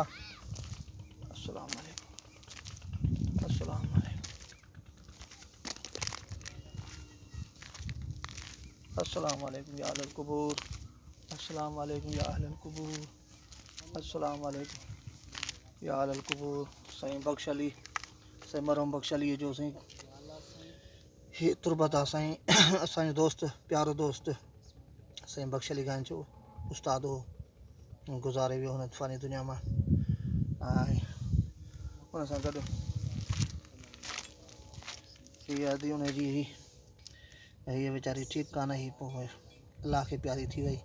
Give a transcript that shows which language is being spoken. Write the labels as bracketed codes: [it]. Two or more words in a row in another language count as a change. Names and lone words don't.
[ar] السلام عليكم، السلام عليكم، السلام عليكم يا أهل القبور، السلام عليكم يا أهل القبور، السلام عليكم يا أهل القبور. [sd] साईं बख़्श अली, साईं मरहम बख़्श अली जो साईं हे तुरबत आहे साईं। असांजो दोस्त, प्यारो दोस्त साईं बख़्श अली खान जो उस्ताद हो, गुज़ारे वियो हुन फ़ानी दुनिया मां। ऐं हुन सां गॾु हीअ अदी हुनजी हुई, हीअ वीचारी ठीकु कान हुई, पोइ अलाह खे प्यारी थी वई।